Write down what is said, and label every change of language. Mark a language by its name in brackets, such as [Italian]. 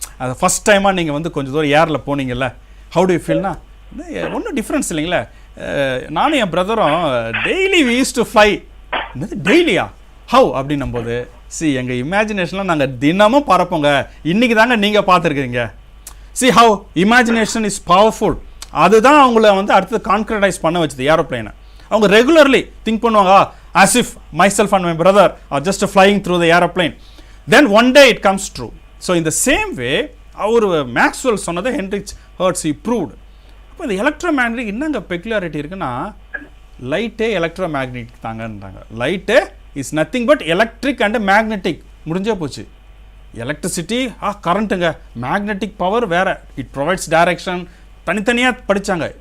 [Tamil] அது ஃபஸ்ட் டைமாக நீங்கள் வந்து கொஞ்சம் தூரம் ஏரில் போனீங்கல்ல, [English] how do you ஃபீல்னா [Tamil] ஒன்றும் டிஃப்ரென்ஸ் இல்லைங்களே, நானும் என் பிரதரும் daily [English] We use to fly. [Tamil] என்னது டெய்லியா? ஹவு அப்படின்னும் போது சி எங்கள் இமேஜினேஷனில் நாங்கள் தினமும் பறப்போங்க, இன்றைக்கி தாங்க நீங்கள் பார்த்துருக்கீங்க. [English] See how imagination is powerful. [Tamil] அதுதான் அவங்கள வந்து அடுத்தது கான்க்ரடைஸ் பண்ண வச்சுது ஏரோப்ளைனை. அவங்க ரெகுலர்லி திங்க் பண்ணுவாங்க, [English] as if myself and my brother are just flying through the aeroplane. Then one day it comes true. So in the same way our Maxwell சொன்னதை Heinrich Hertz he proved. [Tamil] அப்போ இந்த electromagnetic என்னங்க பெக்குலாரிட்டி இருக்குன்னா, லைட்டே electromagnetic தாங்கன்றாங்க. [English] லைட்டே is nothing but electric and magnetic. [Tamil] முடிஞ்சே போச்சு. Electricity கரண்ட்டுங்க, magnetic power வேறு, [English] it provides direction, [Tamil] தனித்தனியாக படித்தாங்க.